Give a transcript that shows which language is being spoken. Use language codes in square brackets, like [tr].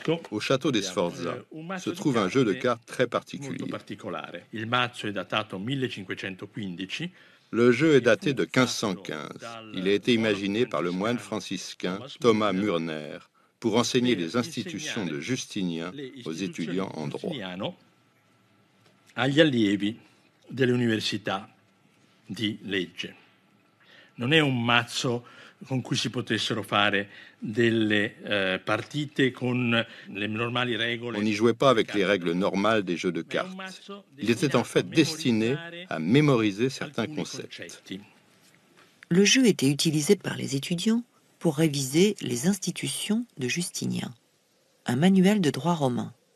[fr] Au château des Sforza se trouve un jeu de cartes très particulier. Le jeu est daté de 1515. Il a été imaginé par le moine franciscain Thomas Murner pour enseigner les institutions de Justinien aux étudiants en droit. [it] Agli allievi delle università di legge. Non è un mazzo con cui si potessero fare delle partite con le normali regole. [fr] On n'y jouait pas avec les règles normales des jeux de cartes. Il était en fait destiné à mémoriser certains concepts. Le jeu était utilisé par les étudiants pour réviser les institutions de Justinien, un manuel de droit romain.